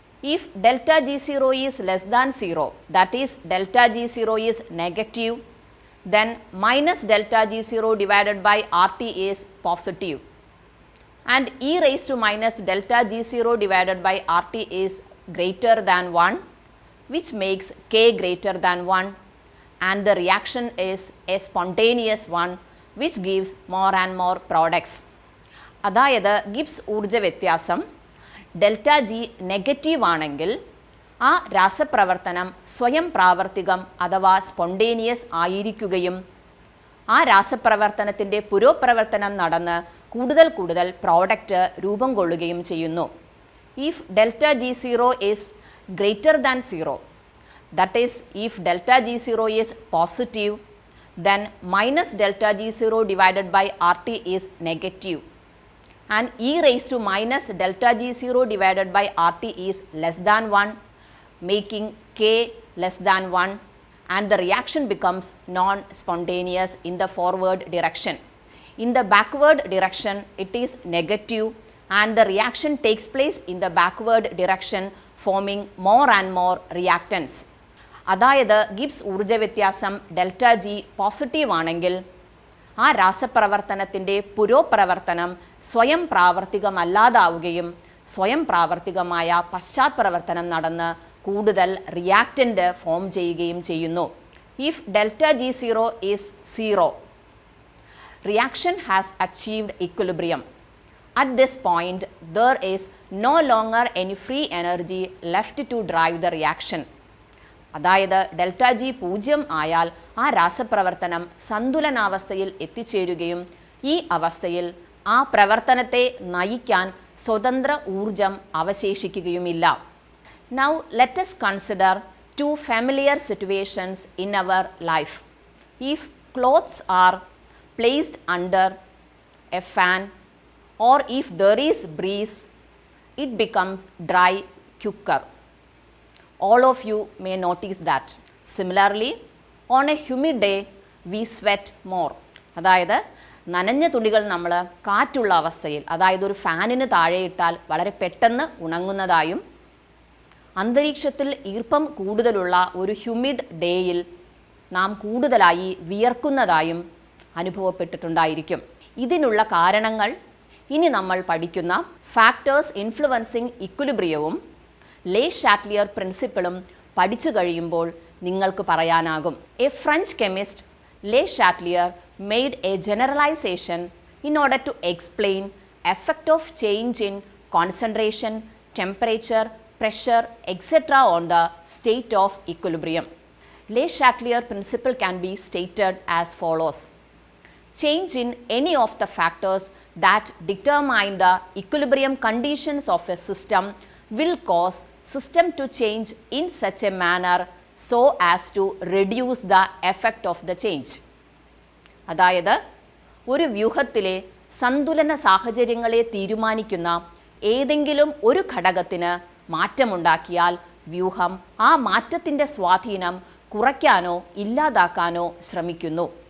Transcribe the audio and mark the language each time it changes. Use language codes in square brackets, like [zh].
[en] If delta G0 is less than 0, that is delta G0 is negative, then minus delta G0 divided by RT is positive. And e raised to minus delta G0 divided by RT is greater than 1, which makes K greater than 1, and the reaction is a spontaneous one, which gives more and more products. [ml] അതായത് Gibbs ഊർജ വ്യത്യാസം delta G negative ആണെങ്കിൽ ആ രാസപ്രവർത്തനം സ്വയം പ്രാവർത്തികം അഥവാ spontaneous ആയിരിക്കുകയും ആ രാസപ്രവർത്തനത്തിൻ്റെ പുരോപ്രവർത്തനം നടന്ന് കൂടുതൽ കൂടുതൽ പ്രോഡക്റ്റ് രൂപം കൊള്ളുകയും ചെയ്യുന്നു. [en] If delta G0 is greater than 0, that is if delta G0 is positive, then minus delta G0 divided by RT is negative, and e raised to minus delta G0 divided by RT is less than 1, making K less than 1, and the reaction becomes non-spontaneous in the forward direction. In the backward direction it is negative, and the reaction takes place in the backward direction, forming more and more reactants. [ml] അതായത് Gibbs ഊർജ്ജ വ്യത്യാസം delta G positive ആണെങ്കിൽ ആ രാസപ്രവർത്തനത്തിൻ്റെ പുരോപ്രവർത്തനം സ്വയം പ്രാവർത്തികമല്ലാതാവുകയും സ്വയം പ്രാവർത്തികമായ പശ്ചാത്പ്രവർത്തനം നടന്ന് കൂടുതൽ reactant form ചെയ്യുകയും ചെയ്യുന്നു. [en] If delta G0 is 0, reaction has achieved equilibrium. At this point, there is no longer any free energy left to drive the reaction. [ml] അതായത് ഡെൽറ്റ ജി 0 ആയാൽ ആ രാസപ്രവർത്തനം സന്തുലനാവസ്ഥയിൽ എത്തിച്ചേരുകയും ഈ അവസ്ഥയിൽ ആ പ്രവർത്തനത്തെ നയിക്കാൻ സ്വതന്ത്ര ഊർജം അവശേഷിക്കുകയുമില്ല. [en] Now let us consider two familiar situations in our life. If clothes are placed under a fan, or if there is breeze, it becomes dry quicker. All of you may notice that. Similarly, on a humid day, we sweat more. [ml] അതായത് നനഞ്ഞ തുണികൾ നമ്മൾ കാറ്റുള്ള അവസ്ഥയിൽ, അതായത് ഒരു ഫാനിന് താഴെ ഇട്ടാൽ വളരെ പെട്ടെന്ന് ഉണങ്ങുന്നതായും അന്തരീക്ഷത്തിൽ ഈർപ്പം കൂടുതലുള്ള ഒരു ഹ്യൂമിഡ് ഡേയിൽ നാം കൂടുതലായി വിയർക്കുന്നതായും അനുഭവപ്പെട്ടിട്ടുണ്ടായിരിക്കും. ഇതിനുള്ള കാരണങ്ങൾ ഇനി നമ്മൾ പഠിക്കുന്ന ഫാക്ടേഴ്സ് ഇൻഫ്ലുവൻസിങ് ഇക്വിലിബ്രിയവും ലേ ഷാറ്റ്ലിയർ പ്രിൻസിപ്പിളും പഠിച്ചു കഴിയുമ്പോൾ നിങ്ങൾക്ക് പറയാനാകും. [en] A French chemist Le Chatelier made a generalization in order to explain effect of change in concentration, temperature, pressure, etc. on the state of equilibrium. Le Chatelier principle can be stated as follows. Change in any of the factors that determine the equilibrium conditions of a system will cause system to change in such a manner so as to reduce the effect of the change. [ml] അതായത് ഒരു വ്യൂഹത്തിലെ സന്തുലന സാഹചര്യങ്ങളെ തീരുമാനിക്കുന്ന ഏതെങ്കിലും ഒരു ഘടകത്തിന് മാറ്റമുണ്ടാക്കിയാൽ വ്യൂഹം ആ മാറ്റത്തിൻ്റെ സ്വാധീനം കുറയ്ക്കാനോ ഇല്ലാതാക്കാനോ ശ്രമിക്കുന്നു.